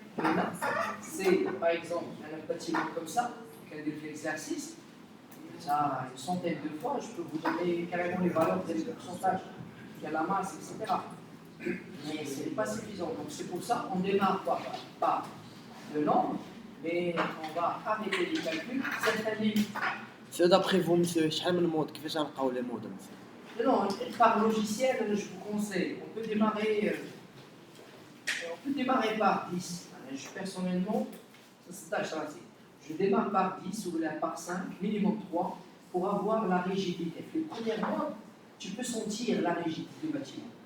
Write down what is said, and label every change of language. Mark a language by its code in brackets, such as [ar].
[fr] Mais là, c'est par exemple un bâtiment comme ça, qui a fait l'exercice, ça une centaine de fois, je peux vous donner carrément les valeurs des pourcentages, il y a la masse, etc. Mais ce n'est pas suffisant. Donc c'est pour ça qu'on démarre par le nombre, mais on va arrêter les calculs, certaines limites. C'est d'après vous, monsieur, [ar] شحال من مود كيفاش غنلقاو لي مود مثلا؟ [fr] Non, par logiciel, je vous conseille, on peut démarrer par 10. Personnellement, je démarre par 10 ou par 5, minimum 3, pour avoir la rigidité. Les premières mois, tu peux sentir la rigidité du bâtiment.